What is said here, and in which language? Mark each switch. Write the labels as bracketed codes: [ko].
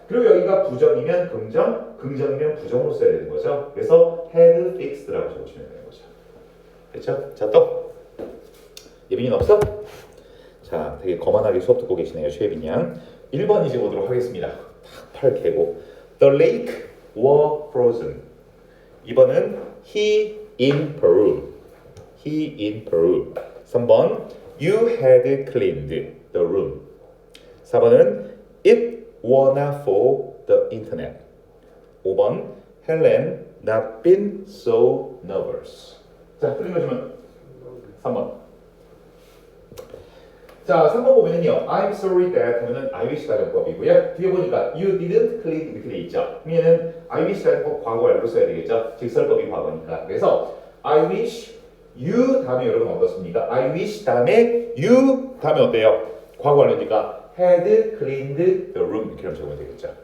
[ko] 그리고 여기가 부정이면 긍정, 긍정이면 부정으로 써야 되는 거죠. 그래서 had fixed 라고 적으시면 되는 거죠. 됐죠? 자, 또 예빈이는 없어? 자, 자, 되게 거만하게 수업 듣고 계시네요, 최빈 양. 1번 이제 보도록 하겠습니다. [en] 팔 개고. The lake were frozen. 2번은 he in Peru. He in Peru. 3번 you had cleaned the room. 4번은 it were not for the internet. 5번 Helen not been so nervous. [ko] 자, 틀린 거 주면 3번. 자, 3번 보면은요. [en] I'm sorry that 하면은 I wish 가정법이고요. [ko] 뒤에 보니까 you didn't clean 이렇게 돼 있죠. 그러면은 I wish 가정법 과거 완료로 써야 되겠죠. 직설법이 과거니까. 그래서 I wish you 다음에 여러분 어떻습니까? I wish 다음에 you 다음에 어때요? 과거 완료니까 had cleaned the room 이렇게 하면 적으면 되겠죠.